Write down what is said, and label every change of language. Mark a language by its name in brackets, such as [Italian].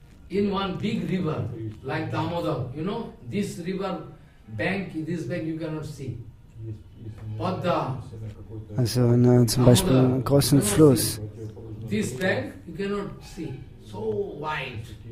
[English] In one big river, like Damodar, this river bank, this bank you cannot see. Padda, [German] Also zum Beispiel einen großen Fluss. [English] this bank you cannot see. So wide.